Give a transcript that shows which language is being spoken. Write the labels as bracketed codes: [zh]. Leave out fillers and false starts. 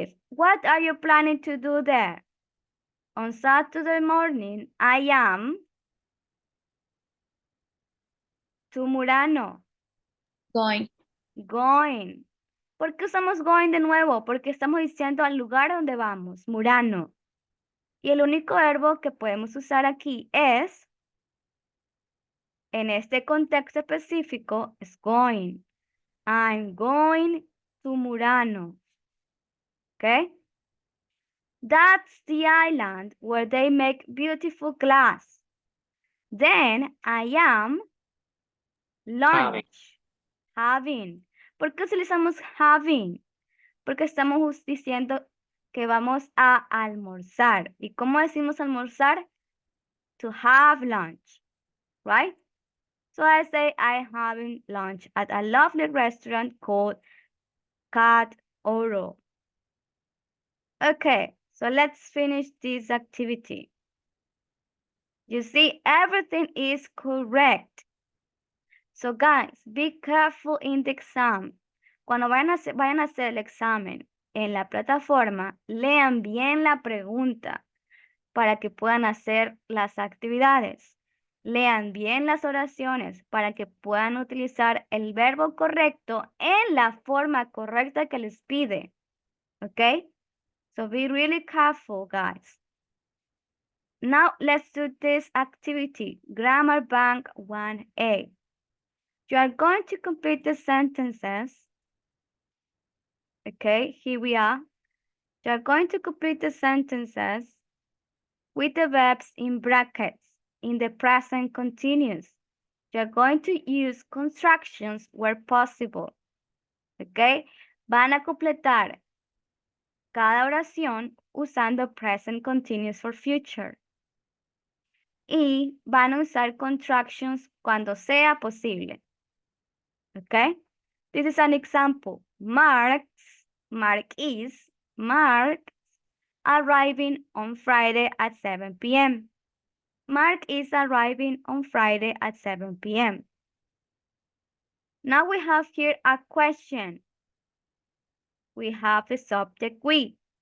[en] What are you planning to do there? On Saturday morning, I am to Murano. Going. Going. [es] ¿Por qué usamos going de nuevo? Porque estamos diciendo al lugar donde vamos, Murano. Y el único verbo que podemos usar aquí es En este contexto específico es going. [en] I'm going to Murano. Okay? That's the island where they make beautiful glass. Then I am lunch. Having. [es] ¿Por qué utilizamos having? Porque estamos diciendo que vamos a almorzar. ¿Y cómo decimos almorzar? [en] To have lunch, right? So I say I'm having lunch at a lovely restaurant called Cat Oro. Okay, so let's finish this activity. You see, everything is correct. So guys, be careful in the exam. [es] Cuando vayan a hacer el examen en la plataforma, lean bien la pregunta para que puedan hacer las actividades. Lean bien las oraciones para que puedan utilizar el verbo correcto en la forma correcta que les pide. Okay? [en] So be really careful, guys. Now let's do this activity, Grammar Bank 1A. You are going to complete the sentences. Okay, here we are. You are going to complete the sentences with the verbs in brackets in the present continuous. You are going to use constructions where possible. [es] Okay, van a completar cada oración usando [en] present continuous for future. [es] Y van a usar contractions cuando sea posible. [en] Okay? This is an example. Mark is arriving on Friday at 7 p.m. Mark is arriving on Friday at 7 p.m. Now we have here a question. We have the subject we.